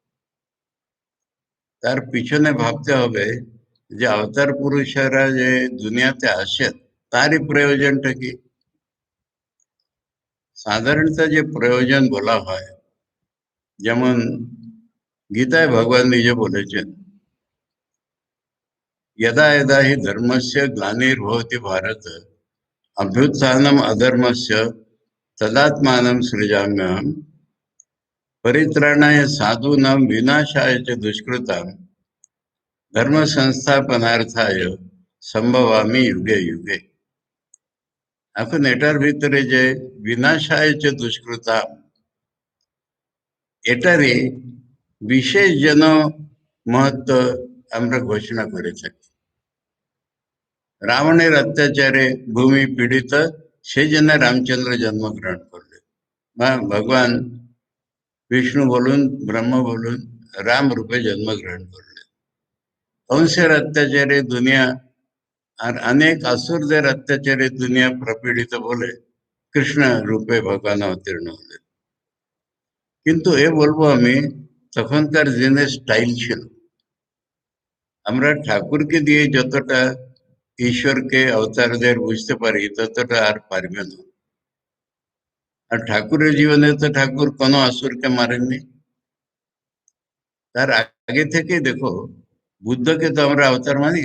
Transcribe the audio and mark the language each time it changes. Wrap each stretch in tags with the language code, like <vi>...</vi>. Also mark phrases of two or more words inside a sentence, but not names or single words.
<bn>তার পিছনে ভাবতে হবে যে अवतार পুরুষেরা যে দুনিয়াতে আসেন তারই প্রয়োজনটা কি। সাধারণত যে প্রয়োজন বলা হয়, যেমন গীতায় ভগবান নিজে বলেছেন,</bn> <sa>यदा यदा हि धर्मस्य ग्लानिर्भवति भारत अभ्युत्थानम् अधर्मस्य तदात्मानं सृजाम्यहम् परित्राणाय साधूनां विनाशाय च दुष्कृतां धर्म संस्थापनार्थाय संभवामि युगे युगे।</sa> <bn>এখন এটার ভিতরে যে</bn> <sa>বিনাশায় চ দুষ্কৃতাম,</sa> <bn>এটারই বিশেষ যেন মহত্ব আমরা ঘোষণা করে থাকি। রাবণের অত্যাচারে ভূমি পীড়িত, সেই জন্য রামচন্দ্র জন্মগ্রহণ করলেন, বা ভগবান বিষ্ণু বলুন ব্রহ্ম বলুন রাম রূপে জন্মগ্রহণ করলেন। কংসের অত্যাচারে দুনিয়া আর অনেক অসুরদের অত্যাচারে দুনিয়া প্রপীড়িত বলে কৃষ্ণ রূপে ভগবান অবতীর্ণ হলেন। কিন্তু এ বলবো আমি তখনকার দিনে স্টাইল ছিলো। আমরা ঠাকুরকে দিয়ে যতটা ঈশ্বরকে অবতারদের বুঝতে পারি ততটা আর পারবে না। আর ঠাকুরের জীবনে তো ঠাকুর কোনো আসুরকে মারেননি। তার আগে থেকে দেখো, বুদ্ধকে তো আমরা অবতার মানি।</bn>